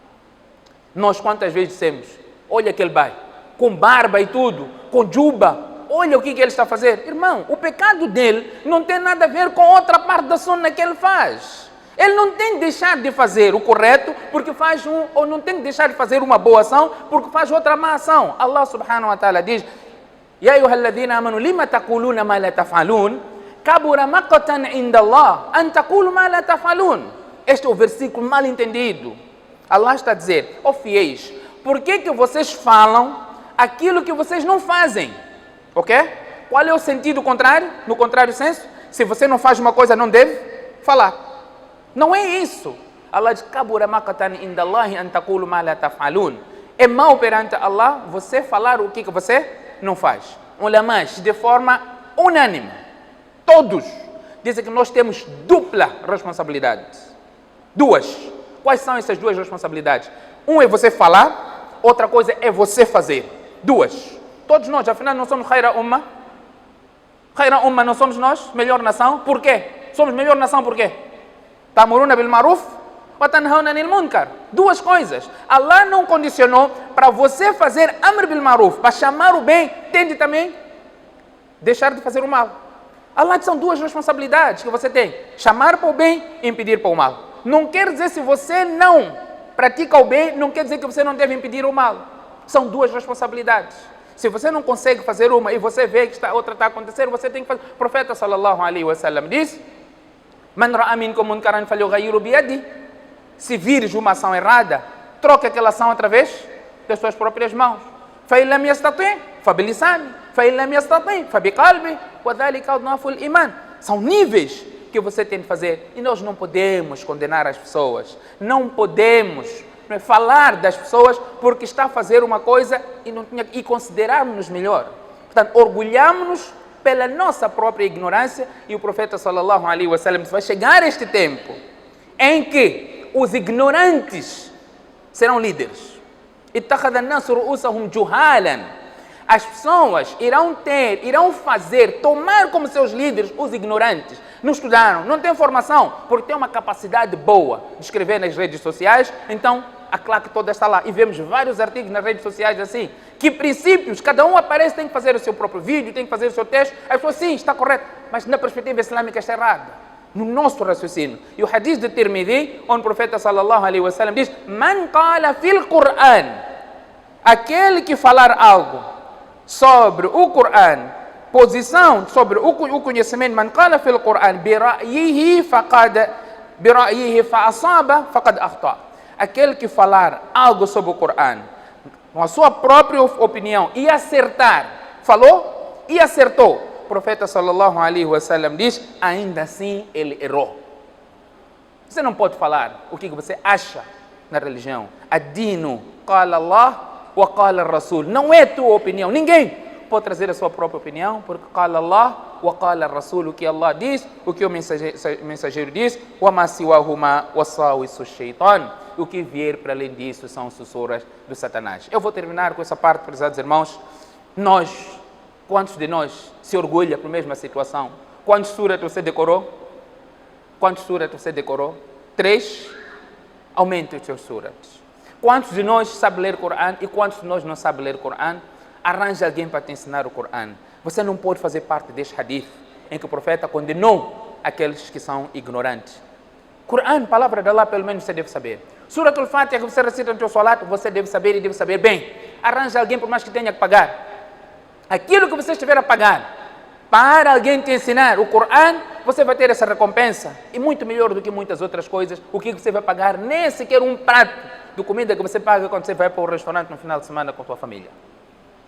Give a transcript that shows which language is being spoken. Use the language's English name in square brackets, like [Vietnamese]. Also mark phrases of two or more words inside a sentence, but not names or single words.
[Portuguese] Nós quantas vezes dissemos, olha aquele bai, com barba e tudo, com juba, olha o que ele está a fazer. Irmão, o pecado dele não tem nada a ver com outra parte da sunna que ele faz. Ele não tem de deixar de fazer o correto porque faz ou não tem de deixar de fazer uma boa ação porque faz outra má ação. [Arabic] الله سبحانه وتعالى diz, يا أيها الذين آمنوا لم تقولون ما لا تفعلون كبر مقتا عند الله أن تقولوا ما لا تفعلون. [Portuguese] Este é o versículo mal entendido. Allah está a dizer, ó fiéis, por que vocês falam aquilo que vocês não fazem? Ok? Qual é o sentido contrário? No contrário senso, se você não faz uma coisa, não deve falar. Não é isso. Allah diz, [Arabic] كبر مقتا عند الله أن تقولوا ما لا تفعلون. [Portuguese] É mau perante Allah você falar o que você não faz. Ulamás, de forma unânime, todos dizem que nós temos dupla responsabilidade. Duas. Quais são essas duas responsabilidades? Um é você falar, outra coisa é você fazer. Duas. Todos nós, afinal, não somos [Arabic] خير أمة. خير أمة [Portuguese] não somos nós, melhor nação. Por quê? Somos melhor nação por quê? [Arabic] تأمرون بالمعروف وتنهون عن المنكر. [Portuguese] Duas coisas. Allah não condicionou para você fazer [Arabic] أمر بالمعروف, [Portuguese] para chamar o bem, tem de também deixar de fazer o mal. Allah são duas responsabilidades que você tem: chamar para o bem e impedir para o mal. Não quer dizer se você não pratica o bem, não quer dizer que você não deve impedir o mal. São duas responsabilidades. Se você não consegue fazer uma e você vê que a outra está a acontecer, você tem que fazer. O profeta [Arabic] صلى الله عليه وسلم diz: من رأى منكم منكرا فليغيره بيده. [Portuguese] Se vires uma ação errada, troque aquela ação através das suas próprias mãos. [Arabic] فإن لم يستطع فبلسانه فإن لم يستطع فبقلبه وذلك أضعف الإيمان. [Portuguese] São níveis que você tem de fazer e nós não podemos condenar as pessoas. Não podemos falar das pessoas porque está a fazer uma coisa e considerarmos-nos melhor. Portanto, orgulhamos-nos pela nossa própria ignorância e o profeta [Arabic] صلى الله عليه وسلم [Portuguese] vai chegar este tempo em que os ignorantes serão líderes. [Arabic] اتخذ الناس رؤوسهم جهالا. [Portuguese] As pessoas irão fazer, tomar como seus líderes os ignorantes. Não estudaram, não têm formação, porque têm uma capacidade boa de escrever nas redes sociais, então a claque toda está lá. E vemos vários artigos nas redes sociais assim, que princípios, cada um aparece, tem que fazer o seu próprio vídeo, tem que fazer o seu texto. As pessoas, sim, está correto, mas na perspectiva islâmica está errado, no nosso raciocínio. E o hadith de Tirmidhi, onde o profeta [Arabic] صلى الله عليه وسلم [Portuguese] diz: [Arabic] من قال في القرآن, [Portuguese] aquele que falar algo sobre o Qur'an, posição sobre o conhecimento, [Arabic] من قال في القرآن برأيه فأصاب فقد أخطأ. [Portuguese] Aquele que falar algo sobre o Qur'an com a sua própria opinião e acertar, falou e acertou, o profeta [Arabic] صلى الله عليه وسلم [Portuguese] diz: ainda assim ele errou. Você não pode falar o que você acha na religião. [Arabic] الدين قال الله وقال الرسول. [Portuguese] Não é tua opinião. Ninguém pode trazer a sua própria opinião, porque [Arabic] قال الله وقال الرسول, [Portuguese] o que Allah diz, o que o mensageiro diz, [Arabic] وما سواهما وساوس الشيطان. [Portuguese] O que vier para além disso são sussurras do Satanás. Eu vou terminar com essa parte, prezados irmãos. Quantos de nós se orgulha por mesma situação? Quantos suras você decorou? Quantos suras você decorou? 3. Aumente os seus suras. Quantos de nós sabe ler Corão e quantos de nós não sabe ler Corão? Arranje alguém para te ensinar o Corão. Você não pode fazer parte deste hadith em que o profeta condenou aqueles que são ignorantes. Corão, palavra de Allah, pelo menos você deve saber. Surat al-Fatiha que você recita no seu salat, você deve saber e deve saber bem. Arranje alguém, por mais que tenha que pagar. Aquilo que você estiver a pagar para alguém te ensinar o Corão, você vai ter essa recompensa. E muito melhor do que muitas outras coisas. O que você vai pagar? Nem sequer um prato de comida que você paga quando você vai para o restaurante no final de semana com a sua família.